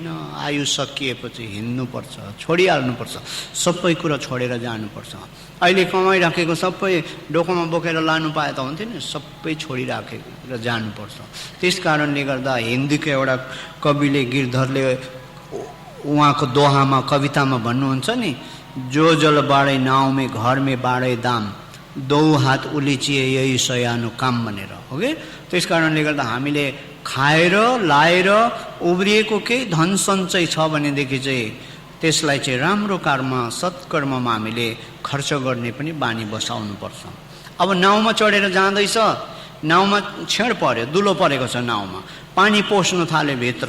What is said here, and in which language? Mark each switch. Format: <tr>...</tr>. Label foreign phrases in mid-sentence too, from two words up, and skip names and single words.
<ne>आयु सकिएपछि हिँड्नुपर्छ, छोडिहाल्नुपर्छ, सबै कुरा छोडेर जानुपर्छ। अहिले कमाइराखेको सबै डोकोमा बोकेर लानु पाए त हुन्थ्यो नि, सबै छोडिराखेको र जानुपर्छ। त्यस कारणले गर्दा हिन्दीको एउटा कविले, गिरधरले उहाँको दोहामा, कवितामा भन्नुहुन्छ नि,</ne> <hi>जो जल बाडै नाव में घर में बाडै दाम, दो हात उलिचिए यही सयानो काम</hi> <ne>भनेर, हो कि। त्यस कारणले गर्दा हामीले खाएर लाएर उब्रिएको केही धन सञ्चय छ भनेदेखि चाहिँ त्यसलाई चाहिँ राम्रो कर्म, सत्कर्ममा हामीले खर्च गर्ने पनि बानी बसाउनुपर्छ। अब नाउमा चढेर जाँदैछ, नाउमा छेड पर्यो, दुलो परेको छ नाउमा, पानी पस्नु थाल्यो भित्र।</ne>